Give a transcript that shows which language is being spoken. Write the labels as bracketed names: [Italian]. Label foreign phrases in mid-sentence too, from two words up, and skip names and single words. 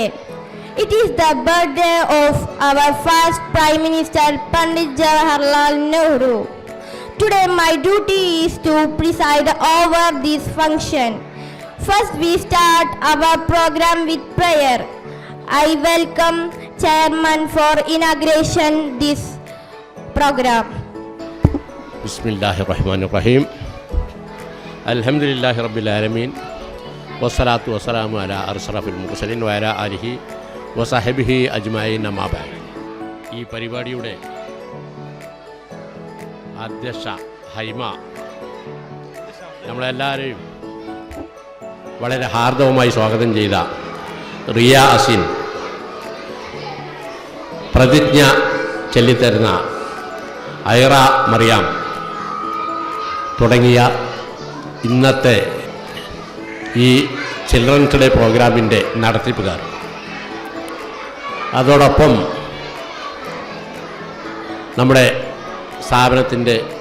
[English] It is the birthday of our first Prime Minister Pandit Jawaharlal Nehru. Today, my duty is to preside over this function. First, we start our program with prayer. I welcome Chairman for inauguration this program. [Arabic] بسم الله الرحمن الرحيم. الحمد لله رب العالمين. والصلاة والسلام على أشرف المرسلين وعلى آله وصحبه أجمعين أما بعد. [Malayalam] ഈ പരിപാടിയുടെ അധ്യക്ഷ ഹൈമ നമ്മളെല്ലാവരെയും വളരെ ഹാർദവമായി സ്വാഗതം ചെയ്ത റിയ അസിൻ, പ്രതിജ്ഞ ചൊല്ലിത്തരുന്ന ഐറ മറിയാം തുടങ്ങിയ ഇന്നത്തെ ഈ [English] Children's Day [Malayalam] പ്രോഗ്രാമിൻ്റെ നടത്തിപ്പുകാർ, അതോടൊപ്പം നമ്മുടെ സ്ഥാപനത്തിൻ്റെ